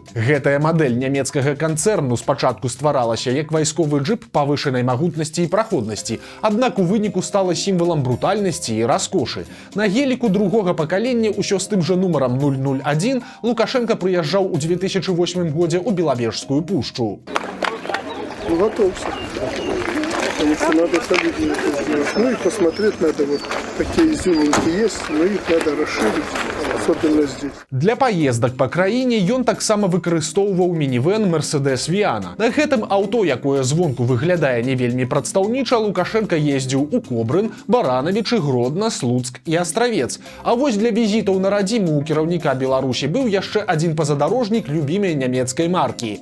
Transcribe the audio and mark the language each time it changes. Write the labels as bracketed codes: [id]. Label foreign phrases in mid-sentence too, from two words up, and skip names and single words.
[be] Гэтая мадэль нямецкага канцэрну спачатку стваралася як вайсковы джып павышанай магутнасці і праходнасці, аднак у выніку стала сімвалам брутальнасці і раскошы. На геліку другога пакалення ўсё з тым жа нумарам 001 Лукашенко прыязджаў у 2008 годзе ў Белавежскую пушчу. [ru] Ну, готовься. Потому что надо солидно это сделать. Ну и посмотреть надо, вот какие изюминки есть, но их надо расширить, особенно здесь. [be] Для паездак па краіне ён таксама выкарыстоўваў мінівэн Mercedes Viana. На гэтым аўто, якое звонку выглядае не вельмі прадстаўніча, Лукашенко ездзіў у Кобрын, Баранавічы, Гродна, Слуцк і Астравец. А вось для візітаў на радзіму у кіраўніка Беларусі быў яшчэ адзін пазадарожнік любімай нямецкай маркі.